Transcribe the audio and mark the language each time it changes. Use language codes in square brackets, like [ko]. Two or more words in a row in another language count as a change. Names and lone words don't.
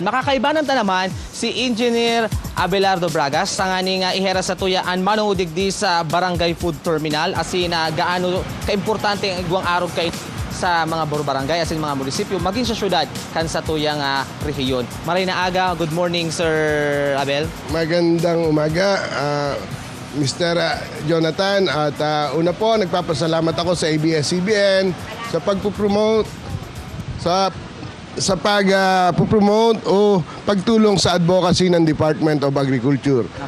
[bik] Makakaibanan ta naman si Engineer Abelardo Bragas sa ngani nga ihera sa tuyaan manungo digdi sa barangay food terminal asin gaano kaimportante ang igwang arog kay sa mga barangay asin mga munisipyo maging sa syudad kan sa tuyang rehiyon. Maray na aga, [en] good morning Sir Abel. [tl] Magandang umaga Mr. Jonathan at una po nagpapasalamat ako sa ABS-CBN sa pagpupromote sa pagpupromote o pagtulong sa advocacy ng Department of Agriculture.